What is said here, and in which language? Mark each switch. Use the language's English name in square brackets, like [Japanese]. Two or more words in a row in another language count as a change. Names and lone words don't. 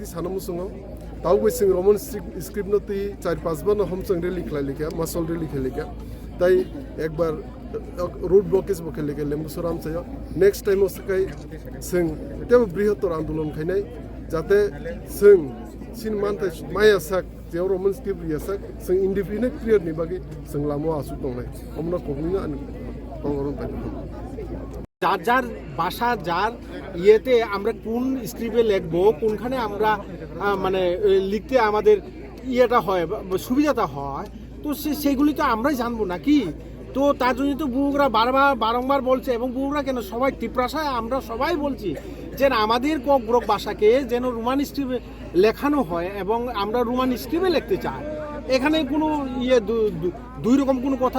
[Kok Borok] सानमुसुङो तावबो जों [English] Roman script [Kok Borok] नति 4-5 बार हमसं रेली खलाइलिका मासल रेली खेलिका ताई [Hindi] एक बार [English] road blockage [Kok Borok] बखेलिका लेम्बुसरा आमसायो [English] next time [Kok Borok] उसकाय जों तेबो बृहत्तर आंदोलन खायनाय जाते जों सिन मानथाय माया साक जे [English] Roman script [Kok Borok] यासाक जों [English] independent player [Kok Borok] नि बागै जों लामो आसु दंनाय हमना कखनिनो [Bangla] যার যার ভাষা যার ইয়েতে আমরা কোন স্ক্রিপ্টে লিখবো কোনখানে আমরা মানে লিখতে আমাদের ইয়েটা হয় সুবিধাটা হয় তো সেগুলি তো আমরাই জানবো নাকি তো তার জন্য তো বুবুরা বারংবার বলছে এবং বুবুরা কেন সবাই তীব্রাশায় আমরা সবাই বলছি যে আমাদের ককবরক ভাষাকে যেন [English] Roman script [Bangla] লেখানো হয় এবং আমরা [English] Roman script [Bangla] লিখতে চাই এখানে কোনো ইয়ে দুই রকম কোনো কথা